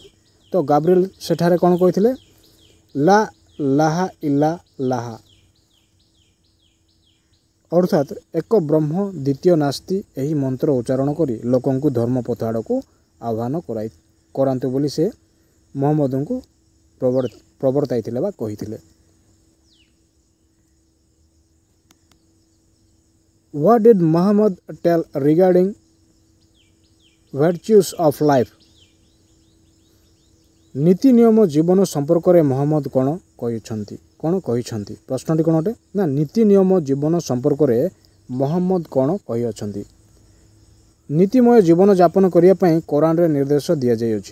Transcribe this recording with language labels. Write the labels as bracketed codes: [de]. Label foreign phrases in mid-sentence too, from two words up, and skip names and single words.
[or] ତ ଗାବ୍ରିଏଲ ସେଠାରେ କ'ଣ କହିଥିଲେ [ar] لا إله إلا الله [or] ଅର୍ଥାତ୍ ଏକ ବ୍ରହ୍ମ ଦ୍ୱିତୀୟ ନାସ୍ତି ଏହି ମନ୍ତ୍ର ଉଚ୍ଚାରଣ କରି ଲୋକଙ୍କୁ ଧର୍ମପଥ ଆଡ଼କୁ ଆହ୍ୱାନ କରାନ୍ତୁ ବୋଲି ସେ ମହମ୍ମଦଙ୍କୁ ପ୍ରବର୍ତ୍ତାଇଥିଲେ ବା କହିଥିଲେ। [en] What did Muhammad tell regarding virtues of life? [or] ନୀତି ନିୟମ ଜୀବନ ସମ୍ପର୍କରେ ମହମ୍ମଦ କ'ଣ କହିଛନ୍ତି। ପ୍ରଶ୍ନଟି କ'ଣ ଅଟେ ନା ନୀତି ନିୟମ ଜୀବନ ସମ୍ପର୍କରେ ମହମ୍ମଦ କ'ଣ କହିଅଛନ୍ତି। ନୀତିମୟ ଜୀବନଯାପନ କରିବା ପାଇଁ କୋରାନରେ ନିର୍ଦ୍ଦେଶ ଦିଆଯାଇଅଛି।